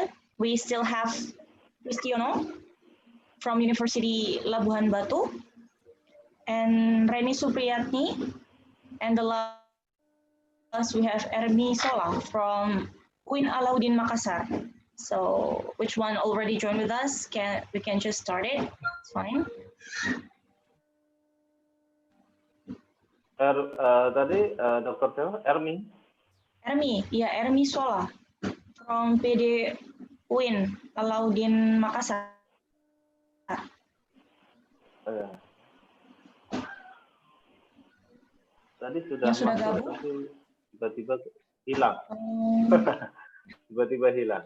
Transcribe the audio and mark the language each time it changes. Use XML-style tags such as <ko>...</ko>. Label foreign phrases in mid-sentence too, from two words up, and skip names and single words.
<en>We still have Kristiono from University Labuhan Batu and Reni Supriyatni, and the last we have Ermi Sola from Queen Alauddin Makassar. So which one already joined with us? We can just start it. It's fine.</en> <id>Tadi Dr. Teo, Ermi. Ermi,</id> <en>yeah, Ermi Sola from PD Queen Alauddin Makassar.</en> <id>Tadi sudah masuk, tapi tiba-tiba hilang. Tiba-tiba hilang.</id>